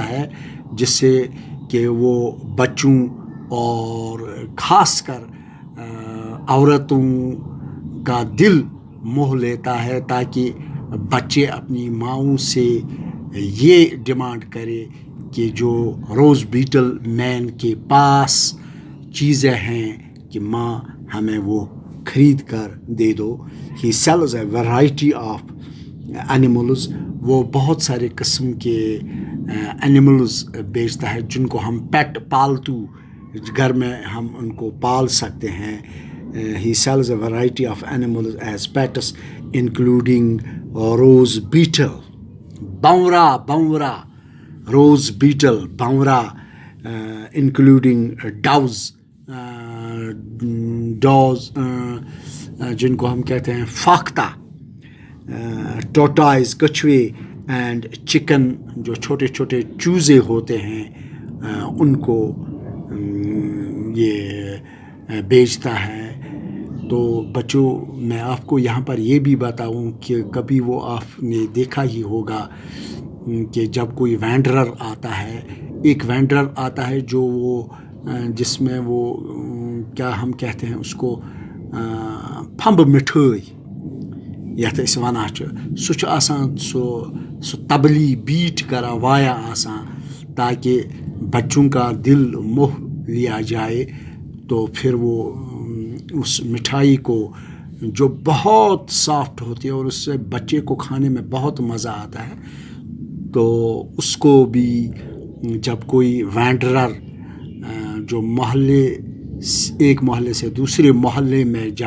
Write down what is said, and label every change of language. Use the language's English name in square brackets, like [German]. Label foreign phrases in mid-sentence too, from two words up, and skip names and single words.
[Urdu] ہے جس سے کہ وہ بچوں اور خاص کر عورتوں کا دل موہ لیتا ہے، تاکہ بچے اپنی ماؤں سے یہ ڈیمانڈ کرے کہ جو [English] rose beetle [Urdu] مین کے پاس چیزیں ہیں کہ ماں ہمیں وہ خرید کر دے دو. [English] He sells a variety of animals, وہ بہت سارے قسم کے اینیملز بیچتا ہے جن کو ہم پالتو گھر میں ہم ان کو پال سکتے ہیں. He sells a variety of animals as pets including rose beetle, بھنورا rose beetle بھنورا, including doves, [Urdu] جن کو ہم کہتے ہیں فاختہ, tortoise کچھوے, [English] and chicken [Urdu] جو چھوٹے چھوٹے چوزے ہوتے ہیں ان کو یہ بیچتا ہے. تو بچوں میں آپ کو یہاں پر یہ بھی بتاؤں کہ کبھی وہ آپ نے دیکھا ہی ہوگا کہ جب کوئی وینڈرر آتا ہے، ایک وینڈرر آتا ہے جو وہ جس میں وہ کیا ہم کہتے ہیں اس کو پھمب مٹھائی [Kashmiri] یتھ أسۍ وَنان چھِ، سُہ چھُ آسان سُہ تبلی بیٹ کران وایا آسان [Urdu] تاکہ بچوں کا دل موہ لیا جائے. تو پھر وہ اس مٹھائی کو جو بہت سافٹ ہوتی ہے اور اس سے بچے کو کھانے میں بہت مزہ آتا ہے، تو اس کو بھی جب کوئی وینڈرر جو ایک محلے سے دوسرے محلے میں جا